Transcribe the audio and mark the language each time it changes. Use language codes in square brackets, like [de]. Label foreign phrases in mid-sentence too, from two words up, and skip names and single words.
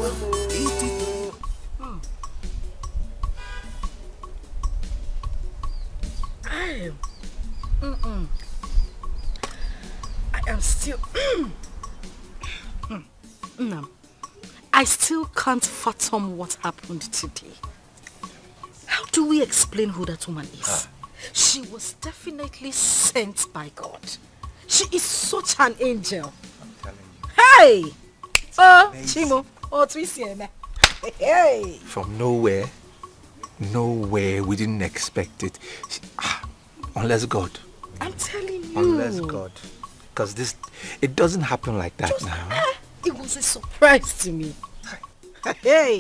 [en] I am still no. I still can't fathom what happened today. How do we explain who that woman is? She was definitely sent by God. She is such an angel. I'm telling you. Hey! Oh, Chimo. Oh, Twisieme. Hey! From nowhere, we didn't expect it. Unless God. I'm telling you. Unless God. Because it doesn't happen like that now. It was a surprise to me. Hey!